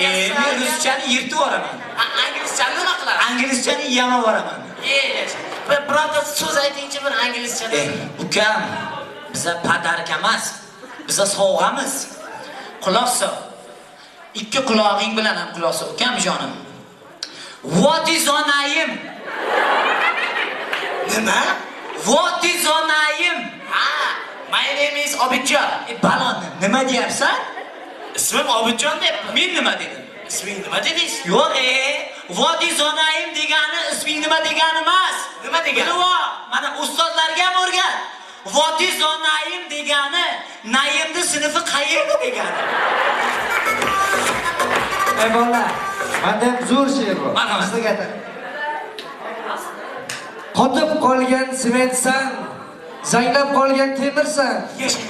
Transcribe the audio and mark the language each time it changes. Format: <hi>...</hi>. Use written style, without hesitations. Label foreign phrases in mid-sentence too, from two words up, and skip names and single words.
<uz>Men ruschani yirtib yuboraman. Inglizchani nima qilasiz? Anglizchani yamab yuboraman. Birorta so'z aytingchi bir inglizchani. Ukam, biza padarka emas, biza sovg'amiz. Quloq sol. Ikki qulog'ing bilan ham quloq sol, ukam jonim.</uz> <en>What is your name?</en> <uz>Nima?</uz> <en>What is your name? My name is Obidjon.</en> <uz>Balon, nima deyapsan? Ismim Obidjon deb. Men nima dedim? Isming nima dedingiz? Yo'q,</uz> <en>what is your name</en> <uz>degani isming nima degani emas. Nima degani? Mana ustozlarga ham o'rgat.</uz> <en>What is your name</en> <uz>degani, Naimni sinfi qayerda degani. Ey bolalar, menda zo'r she'r bor. Marhamat. Sizga aytaman. Qotib qolgan sementsan, zanglab qolgan temirsan. Yashang.</uz>